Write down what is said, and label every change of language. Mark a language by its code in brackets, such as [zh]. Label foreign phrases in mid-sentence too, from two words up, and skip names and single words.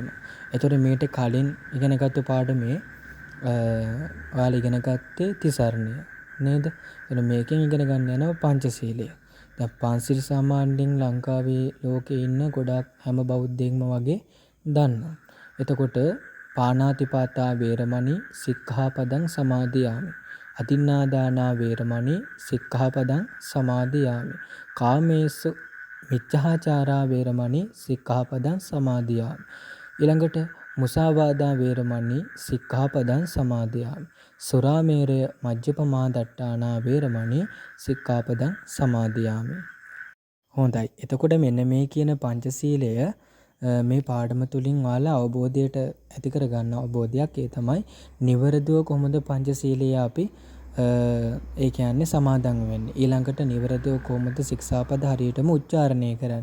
[si] එතකොට මේට කලින් ඉගෙනගත්තු පාඩමේ ඔයාලා ඉගෙන ගත්තේ තිසරණය නේද? එතන මේකෙන් ඉගෙන ගන්න යනවා පංචශීලය. දැන් පන්සිල් සමාදන් ලංකාවේ ලෝකේ ඉන්න ගොඩක් හැම බෞද්ධයෙක්ම වගේ දන්නවා. [pi] එතකොට පාණාතිපාතා වේරමණී සික්ඛාපදං සමාදියාමි. අදින්නාදානා වේරමණී සික්ඛාපදං සමාදියාමි. කාමේසු මිච්ඡාචාරා වේරමණී සික්ඛාපදං සමාදියාමි. ඊළඟට මුසාවාදා වේරමණී සික්ඛාපදං සමාදියාමි. සුරාමේරය මජ්ජපමා දට්ඨානා වේරමණී සික්ඛාපදං සමාදියාමි. [si] හොඳයි. එතකොට මෙන්න මේ කියන පංචශීලය මේ පාඩම තුලින් ඔයාලා අවබෝධයට ඇති කර ගන්න අවබෝධයක් ඒ තමයි නිවරදිව කොහොමද පංචශීලය අපි ඒ කියන්නේ සමාදන් වෙන්නේ. ඊළඟට නිවරදිව කොහොමද ශික්ෂාපද හරියටම උච්චාරණය කරන්නේ.